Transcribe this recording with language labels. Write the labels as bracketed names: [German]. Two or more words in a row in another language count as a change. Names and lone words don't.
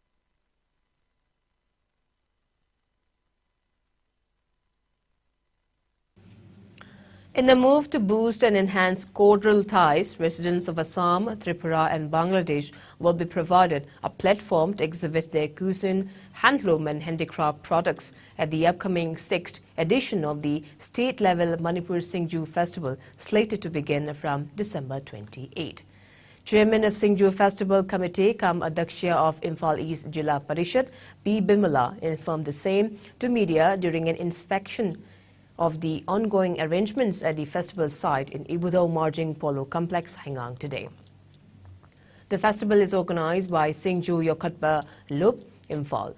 [English] In a move to boost and enhance cordial ties, residents of Assam, Tripura and Bangladesh will be provided a platform to exhibit their cuisine, handloom and handicraft products at the upcoming 6th edition of the state-level Manipur Singju Festival, slated to begin from December 28. Chairman of Singju Festival Committee, Adaksha of Imphal East Jilla Parishad, B. Bimala, informed the same to media during an inspection of the ongoing arrangements at the festival site in Ibudao Marjing Polo Complex, Hangang today. The festival is organized by Singju Yokatpa Lup, Imphal.